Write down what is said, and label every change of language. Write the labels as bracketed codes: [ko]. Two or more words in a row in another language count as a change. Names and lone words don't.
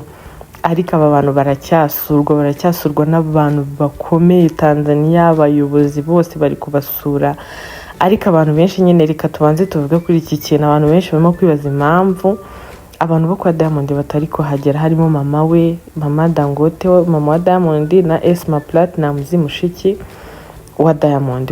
[rw] Ariko aba bantu baracyasurwa n'abantu bakomeye Tanzania, abayobozi bose bari kubasura. Ariko abantu benshi nyine reka tubanze tuvuge kuri iki kintu. Abantu benshi barimo kwibaza impamvu abantu bo kwa Diamond batari kuhagera, harimo mama we, mama Dangote, mama wa Diamond na Esma Platinumz mushiki wa Diamond.